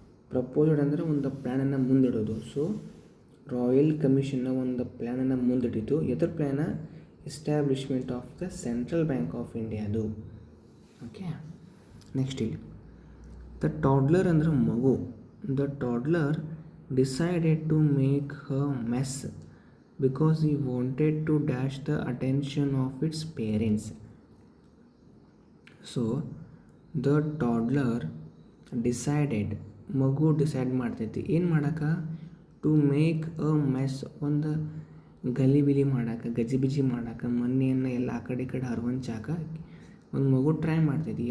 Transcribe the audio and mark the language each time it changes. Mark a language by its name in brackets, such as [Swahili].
[Kannada] Proposed ಅಂದರೆ ಒಂದು ಪ್ಲ್ಯಾನನ್ನು ಮುಂದಿಡೋದು. So royal ಕಮಿಷನ್ನ ಒಂದು ಪ್ಲ್ಯಾನನ್ನು ಮುಂದಿಟ್ಟಿದ್ದು. ಎದ್ರ ಪ್ಲ್ಯಾನ? [English] Establishment of the central bank of ಇಂಡಿಯಾದು. Okay, next ಇಲ್ಲಿ the toddler [Kannada] ಅಂದರೆ ಮಗು. [English] The toddler decided to make her mess because he wanted to dash the attention of its parents. [Kannada] So [English] the toddler decided, [Kannada] ಮಗು decide ಮಾಡ್ತೈತಿ ಏನು ಮಾಡಕ್ಕೆ, [English] to make a mess, [Kannada] ಒಂದು ಗಲಿಬಿಲಿ ಮಾಡಕ್ಕೆ, ಗಜಿಬಿಜಿ ಮಾಡಕ್ಕೆ, ಮನೆಯನ್ನು ಎಲ್ಲ ಆ ಕಡೆ ಈ ಕಡೆ ಹರವಂಚಾಕ ಒಂದು ಮಗು ಟ್ರೈ ಮಾಡ್ತೈತಿ.